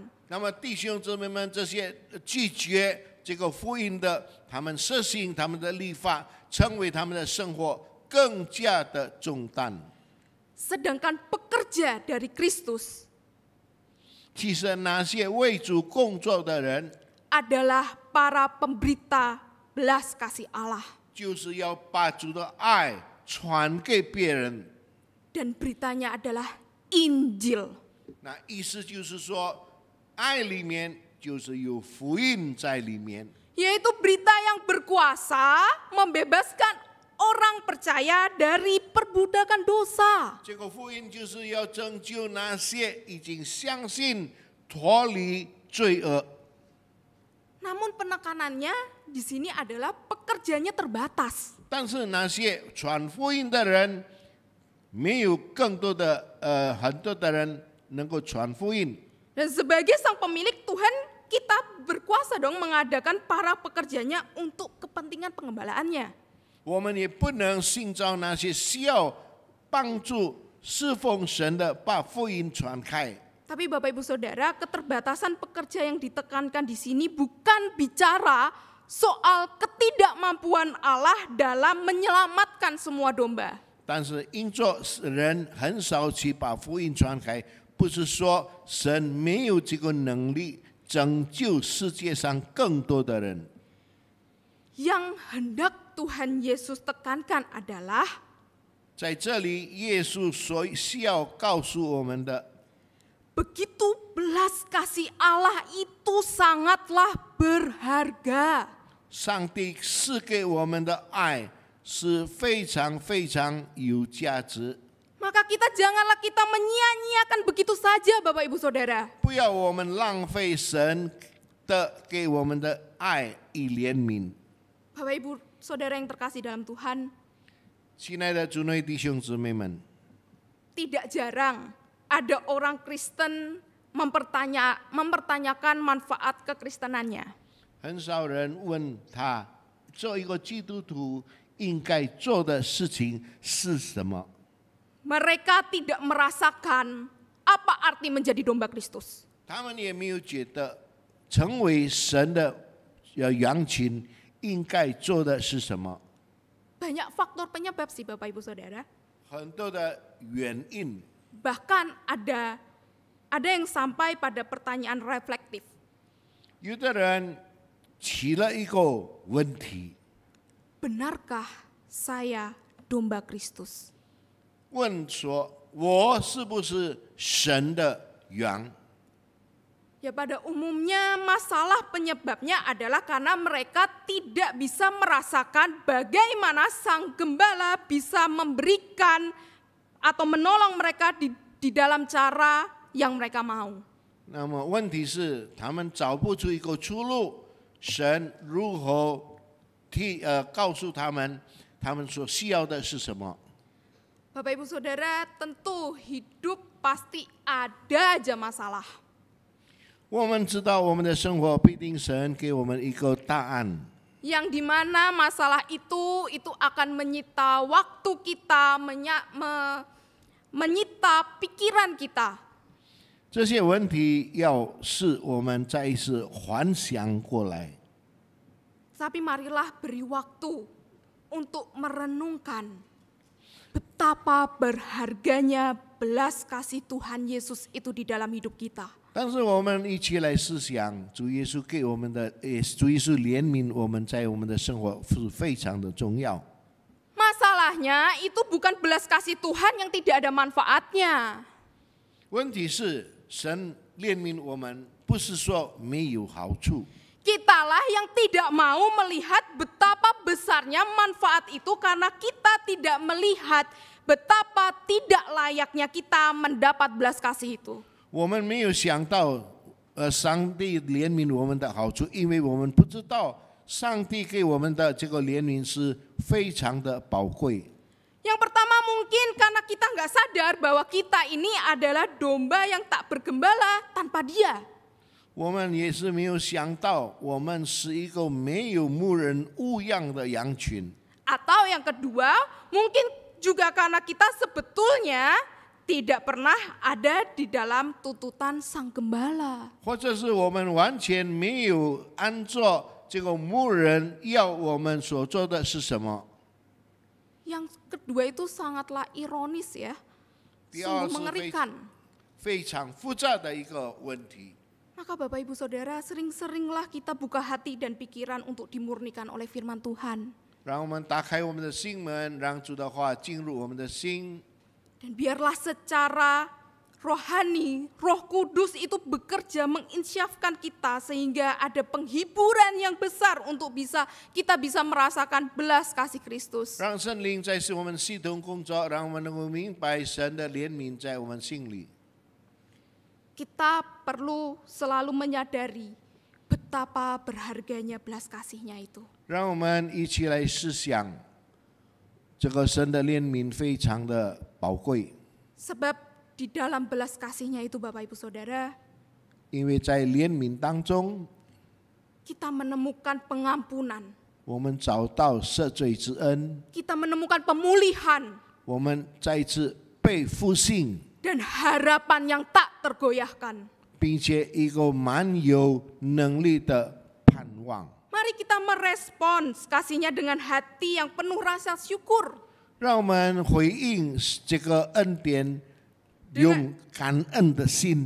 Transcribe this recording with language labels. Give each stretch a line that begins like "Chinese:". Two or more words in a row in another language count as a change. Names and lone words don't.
Chinese: 那么弟兄姊妹们，这些拒绝这个福音的，他们实行他们的律法，成为他们的生活更加的重担。
Indonesian: Sedangkan pekerja dari Kristus
Chinese: 其实那些为主工作的人，
Indonesian: adalah para pemberita belas kasih Allah.
Chinese: 就是要把主的爱传给别人。
Indonesian: Dan beritanya adalah Injil.
Chinese: 那意思就是说，爱里面就是有福音在里面。
Indonesian: Yaitu berita yang berkuasa membebaskan orang percaya dari perbudakan dosa.
Chinese: 这个福音就是要拯救那些已经相信脱离罪恶。
Indonesian: Namun penekanannya di sini adalah pekerjaannya terbatas.
Chinese: 但是那些传福音的人，没有更多的很多的人能够传福音。
Indonesian: Dan sebagai sang pemilik Tuhan, kita berkuasa dong mengadakan para pekerjanya untuk kepentingan pengembalaannya.
Chinese: 我们也不能寻找那些需要帮助侍奉神的，把福音传开。
Indonesian: Tapi Bapak Ibu Saudara, keterbatasan pekerja yang ditekankan di sini bukan bicara soal ketidakmampuan Allah dalam menyelamatkan semua domba.
Chinese: 但是因着人很少去把福音传开，不是说神没有这个能力拯救世界上更多的人。
Indonesian: Yang hendak Tuhan Yesus tekankan adalah
Chinese: 在这里，耶稣所需要告诉我们的，
Indonesian: begitu belas kasih Allah itu sangatlah berharga.
Chinese: 上帝赐给我们的爱是非常非常有价值。
Indonesian: Maka janganlah kita menyia-nyiakan begitu saja Bapak Ibu Saudara.
Chinese: 不要我们浪费神的给我们的爱与怜悯。
Indonesian: Bapak Ibu Saudara yang terkasih dalam Tuhan,
Chinese: 亲爱的主内弟兄姊妹们，
Indonesian: tidak jarang ada orang Kristen mempertanyakan manfaat kekristenannya.
Chinese: 很少人问他，做一个基督徒应该做的事情是什么？
Indonesian: Mereka tidak merasakan apa arti menjadi domba Kristus.
Chinese: 他们也没有觉得成为神的羊群应该做的是什么？
Indonesian: Banyak faktor penyebab sih Bapak Ibu Saudara.
Chinese: 很多的原因，
Indonesian: Bahkan ada yang sampai pada pertanyaan reflektif.
Chinese: 有的人提了一个问题，
Indonesian: Benarkah saya domba Kristus?
Chinese: 问说：我是不是神的羊？
Indonesian: Ya pada umumnya masalah penyebabnya adalah karena mereka tidak bisa merasakan bagaimana sang gembala bisa memberikan atau menolong mereka di dalam cara yang mereka mau.
Chinese: 那么问题是，他们找不出一个出路，神如何告诉他们，他们所需要的是什么？
Indonesian: Bapak Ibu Saudara, tentu hidup pasti ada aja masalah.
Chinese: 我们知道我们的生活必定神给我们一个答案，
Indonesian: Yang dimana masalah itu akan menyita waktu kita, menyita pikiran kita.
Chinese: 这些问题要是我们再一次幻想过来，
Indonesian: Tapi marilah beri waktu untuk merenungkan betapa berharganya belas kasih Tuhan Yesus itu di dalam hidup kita.
Chinese: 但是我们一起来思想，主耶稣给我们的，主耶稣怜悯我们，在我们的生活是非常的重要。
Indonesian: Masalahnya itu bukan belas kasih Tuhan yang tidak ada manfaatnya.
Chinese: 问题是神怜悯我们，不是说没有好处。
Indonesian: Kitalah yang tidak mau melihat betapa besarnya manfaat itu karena kita tidak melihat betapa tidak layaknya kita mendapat belas kasih itu.
Chinese: 我们没有想到，上帝怜悯我们的好处，因为我们不知道上帝给我们的这个怜悯是非常的宝贵。
Indonesian: Yang pertama mungkin karena kita nggak sadar bahwa kita ini adalah domba yang tak bergembala tanpa Dia.
Chinese: 我们也是没有想到，我们是一个没有牧人牧养的羊群。
Indonesian: Atau yang kedua, mungkin juga karena kita sebetulnya tidak pernah ada di dalam tuntutan sang gembala.
Chinese: 或者是我们完全没有按照这个牧人要我们所做的是什么？
Indonesian: Yang kedua itu sangatlah ironis ya,
Chinese: 第二
Indonesian: sungguh
Chinese: 是
Indonesian: mengerikan.
Chinese: 非常复杂的一个问题。
Indonesian: Maka Bapak Ibu Saudara, sering-seringlah kita buka hati dan pikiran untuk dimurnikan oleh firman Tuhan.
Chinese: 让我们打开我们的心门，让主的话进入我们的心。
Indonesian: Dan biarlah secara rohani, Roh Kudus itu bekerja menginsyafkan kita sehingga ada penghiburan yang besar untuk kita bisa merasakan belas kasih Kristus.
Chinese: 让圣灵在使我们系统工作，让我们能够明白神的怜悯在我们心里。
Indonesian: Kita perlu selalu menyadari betapa berharganya belas kasih-Nya itu.
Chinese: 让我们一起来思想，这个神的怜悯非常的宝贵，
Indonesian: Sebab di dalam belas kasih-Nya itu Bapak Ibu Saudara,
Chinese: 因为在怜悯当中，
Indonesian: kita menemukan pengampunan,
Chinese: 我们找到赦罪之恩，
Indonesian: kita menemukan pemulihan,
Chinese: 我们再一次被复兴，
Indonesian: dan harapan yang tak tergoyahkan.
Chinese: 并且一个蛮有能力的盼望。
Indonesian: Mari kita merespons kasih-Nya dengan hati yang penuh rasa syukur.
Chinese: 让我们回应这个恩典，用感恩的心，